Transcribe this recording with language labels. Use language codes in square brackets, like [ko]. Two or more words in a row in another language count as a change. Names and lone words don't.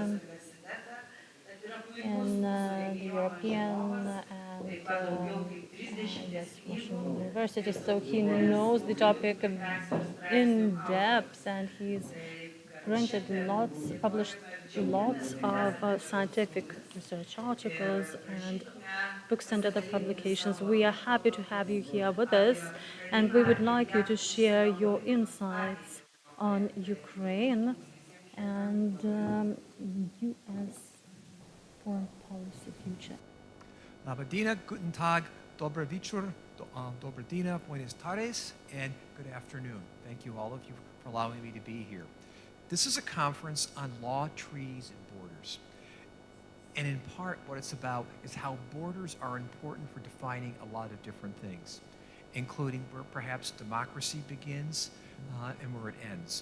[en] in the European and Russian universities, so he knows the topic in depth, and he's published lots of scientific research articles and books and other publications. We are happy to have you here with us, and we would like you to share your insights on Ukraine and U.S. foreign policy future. [lt] Labą dieną, [de] guten Tag, [pl] dobry wieczór, dobry dina, [es] buenas tardes, [en] and good afternoon. Thank you, all of you, for allowing me to be here. This is a conference on law, treaties, and borders. And in part, what it's about is how borders are important for defining a lot of different things, including where perhaps democracy begins and where it ends.